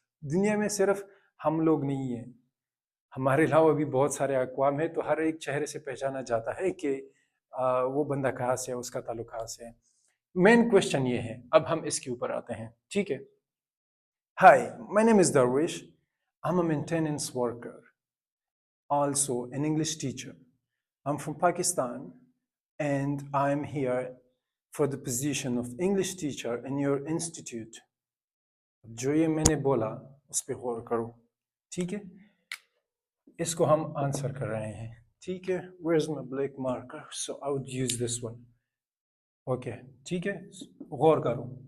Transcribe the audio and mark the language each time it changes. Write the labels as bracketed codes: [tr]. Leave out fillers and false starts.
[hi] दुनिया में सिर्फ हम लोग नहीं हैं, हमारे अलावा भी बहुत सारे अक़वाम है, तो हर एक चेहरे से पहचाना जाता है कि वो बंदा कहाँ से है, उसका ताल्लुक कहाँ से है। मेन क्वेश्चन ये है, अब हम इसके ऊपर आते हैं, ठीक है। [en] Hi, my name is Darvesh, I am a maintenance worker, also an English teacher. I'm from Pakistan and I'm here for the position of English teacher in your institute. [hi] जो ये मैंने बोला उस पर गौर करो, ठीक है। इसको हम आंसर कर रहे हैं, ठीक है। [en] Where's my black marker? So I would use this one. [hi] Okay, ठीक है, गौर करो।